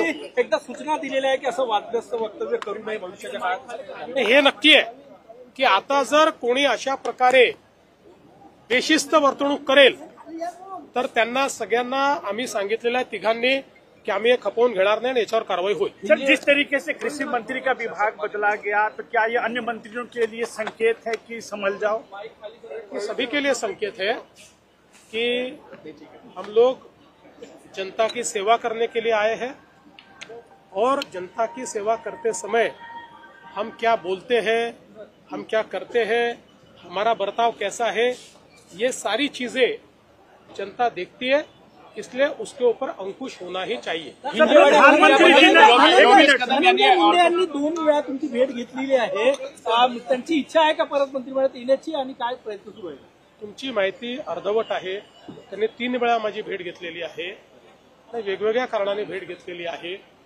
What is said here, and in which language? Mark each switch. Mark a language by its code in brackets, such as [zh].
[mr] एकदा सूचना दिलेल्या आहे की असं वादग्रस्त वक्तव्य करू नये भविष्याच्या काळात. हे नक्की आहे की आता जर कोणी अशा प्रकारे बेशिस्त वर्तणूक करेल तर त्यांना सगळ्यांना आम्ही सांगितलेलं आहे, तिघांनी, कि हम ये खपवून घेणार नाही आणि याच्यावर कारवाई होईल. [hi] सर, जिस तरीके से कृषि मंत्री का विभाग बदला गया, तो क्या ये अन्य मंत्रियों के लिए संकेत है कि संभल जाओ? ये सभी के लिए संकेत है कि हम लोग जनता की सेवा करने के लिए आए हैं और जनता की सेवा करते समय हम क्या बोलते हैं, हम क्या करते हैं, हमारा बर्ताव कैसा है, ये सारी चीजें जनता देखती है. इसलिए उसके ऊपर अंकुश होना ही चाहिए. प्रधानमंत्री जी [mr] धनंजय मुंडे यांनी 2 वेळा तुमची भेट घेतलेली आहे. त्यांची इच्छा आहे का परत मंत्रिमंडळात येण्याची आणि काय प्रयत्न सुरू आहे? तुमची माहिती अर्धवट आहे. त्यांनी 3 वेळा माझी भेट घेतलेली आहे आणि वेगवेगळ्या कारणाने भेट घेतलेली आहे.